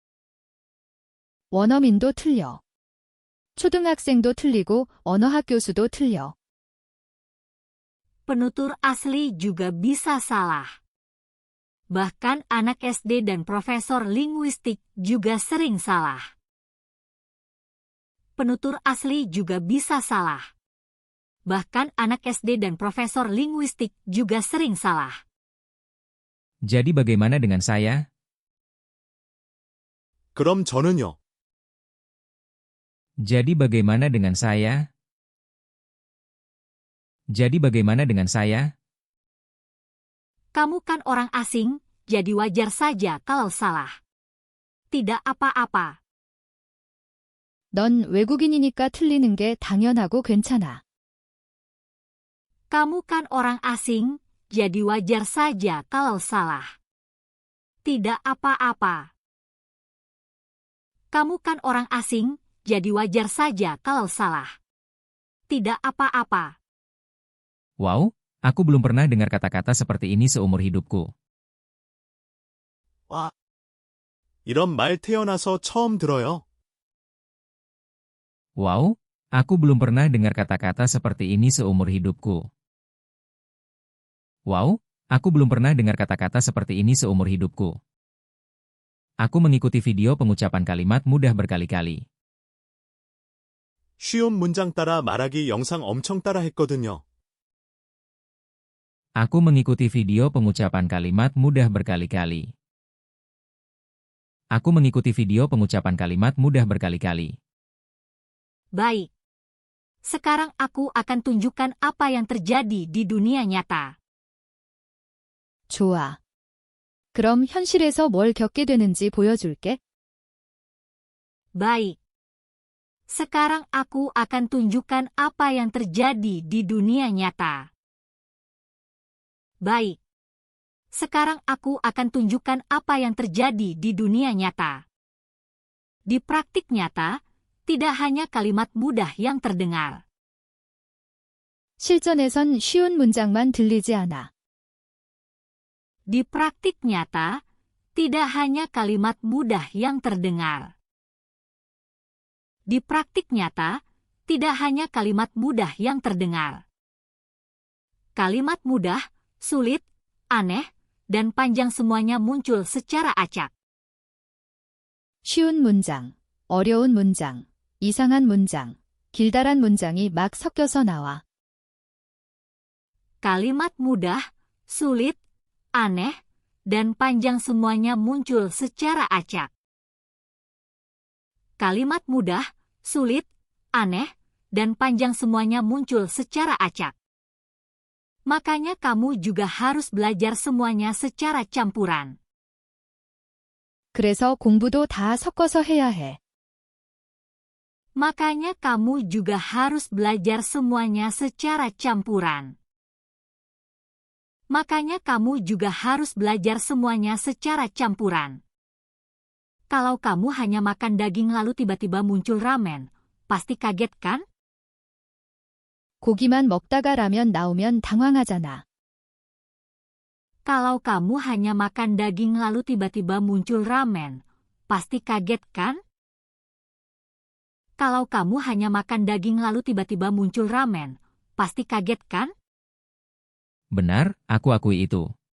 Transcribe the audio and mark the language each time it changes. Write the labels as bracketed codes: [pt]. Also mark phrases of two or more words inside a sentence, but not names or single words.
[ko] 원어민도 틀려. 초등학생도 틀리고 언어학 교수도 틀려. [id] Penutur asli juga bisa salah. Bahkan anak SD dan profesor linguistik juga sering salah. Penutur asli juga bisa salah. Bahkan anak SD dan profesor linguistik juga sering salah. Jadi bagaimana dengan saya? [ko] 그럼 저는요. [id] Jadi bagaimana dengan saya? Jadi bagaimana dengan saya? Kamu kan orang asing, jadi wajar saja kalau salah. Tidak apa-apa. [ko] 넌 외국인이니까 틀리는 게 당연하고 괜찮아. [id] Kamu kan orang asing, jadi wajar saja kalau salah. Tidak apa-apa. Kamu kan orang asing, jadi wajar saja kalau salah. Tidak apa-apa. Wow, aku belum pernah dengar kata-kata seperti ini seumur hidupku. [ko] 와, 이런 말 태어나서 처음 들어요. [id] Wow, aku belum pernah dengar kata-kata seperti ini seumur hidupku. Wow, aku belum pernah dengar kata-kata seperti ini seumur hidupku. Aku mengikuti video pengucapan kalimat mudah berkali-kali. [ko] 쉬운 문장 따라 말하기 영상 엄청 따라 했거든요. [id] Aku mengikuti video pengucapan kalimat mudah berkali-kali. Aku mengikuti video pengucapan kalimat mudah berkali-kali. Baik. Sekarang aku akan tunjukkan apa yang terjadi di dunia nyata. [ko] 좋아. 그럼 현실에서 뭘 겪게 되는지 보여줄게. [id] Baik. Sekarang aku akan tunjukkan apa yang terjadi di dunia nyata. Baik. Sekarang aku akan tunjukkan apa yang terjadi di dunia nyata. Di praktik nyata, tidak hanya kalimat mudah yang terdengar. [ko] 실전에선 쉬운 문장만 들리지 않아. [id] Di praktik nyata, tidak hanya kalimat mudah yang terdengar. Di praktik nyata, tidak hanya kalimat mudah yang terdengar. Kalimat mudah, sulit, aneh, dan panjang semuanya muncul secara acak. [ko] 쉬운 문장, 어려운 문장, 이상한 문장, 길다란 문장이 막 섞여서 나와. [id] Kalimat mudah, sulit, aneh, dan panjang semuanya muncul secara acak. Kalimat mudah, sulit, aneh, dan panjang semuanya muncul secara acak. Makanya kamu juga harus belajar semuanya secara campuran. [ko] 그래서 공부도 다 섞어서 해야 해. [id] Makanya kamu juga harus belajar semuanya secara campuran. Makanya kamu juga harus belajar semuanya secara campuran. Kalau kamu hanya makan daging lalu tiba-tiba muncul ramen, pasti kaget kan? [ko] 고기만 먹다가 라면 나오면 당황하잖아. [id] Kalau kamu hanya makan daging lalu tiba-tiba muncul ramen, pasti kaget kan? Kalau kamu hanya makan daging lalu tiba-tiba muncul ramen, pasti kaget kan? Benar, aku akui itu.